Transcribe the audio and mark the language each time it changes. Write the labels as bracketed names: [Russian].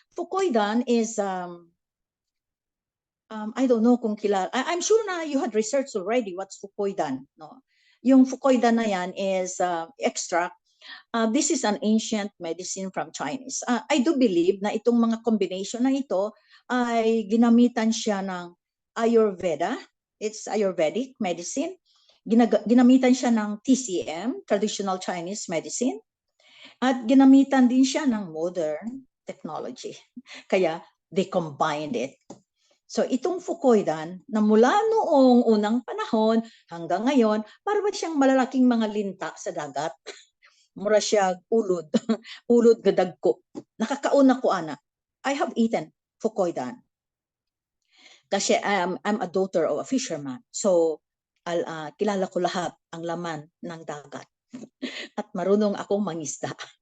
[English] Fucoidan is I don't know [Filipino] kung kilala. [English] I'm sure na you had researched already what's fucoidan, no? Yung fucoidan na yan is extract. This is an ancient medicine from Chinese. I do believe [Filipino] na itong mga combination na ito ay ginamitan siya ng Ayurveda. [English] It's Ayurvedic medicine. [Filipino] Ginamitan siya ng TCM, traditional Chinese medicine. At ginamitan din siya ng modern technology. [English] Kaya they combined it. [Filipino] So itong fucoidan na mula noong unang panahon hanggang ngayon, para ba siyang malalaking mga linta sa dagat? [Cebuano] Mura siya ulod, ulod gadagko. Nakakauna ko ana. [English] I have eaten fucoidan. Kasi I'm a daughter of a fisherman. [Filipino] So kilala ko lahat ang laman ng dagat. At marunong akong mangisda.